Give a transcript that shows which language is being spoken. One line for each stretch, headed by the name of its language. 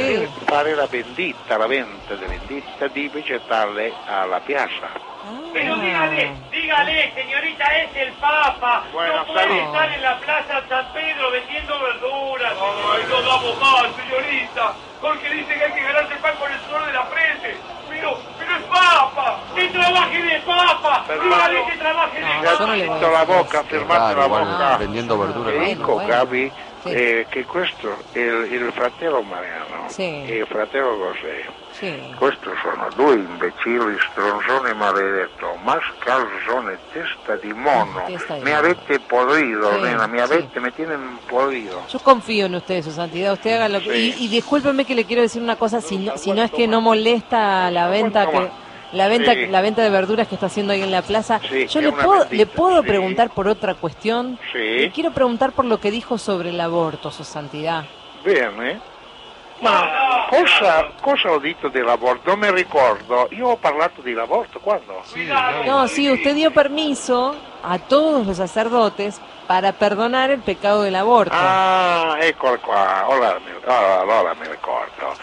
Italian: Per fare la vendita, la venta di vendita di vegetale alla piazza.
Spanish: Pero dígale, señorita, es el Papa. Bueno, no puede estar en la Plaza San Pedro vendiendo verduras. Ay, no vamos mal, señorita. Jorge dice que hay que ganarse el pan con el sudor de la frente. Pero es Papa. Que trabaje de Papa. Dígale que trabaje de Papa. Ya tengo la boca, firmate la boca. Vendiendo verduras.
Italian: Dico, Gaby, que questo, el fratello Mariano,
Spanish: sí. El
Italian: fratello José. Sì. Questi sono due imbecilli, stronzone maledetto, mascalzone, testa di mono. Testa mi mano.
Spanish: Avete podrido, sì, nena,
Italian: mi avete,
Spanish: sí. Me tienen podrido. Yo confío en usted, su santidad. Usted haga lo sí. Y discúlpeme que le quiero decir una cosa, si no es que no molesta la venta que... La venta de verduras que está haciendo ahí en la plaza. Sí, yo le puedo sí. preguntar por otra cuestión. Sí. Le quiero preguntar por lo que dijo sobre el aborto, su santidad. Bien,
Italian: Ma cosa ho detto dell'aborto? Non mi ricordo. Io ho parlato di aborto quando?
Spanish: Sì, no, sì, usted dio permesso a todos los sacerdotes para perdonar el pecado del aborto.
Italian: Ah, ecco qua, allora mi ricordo.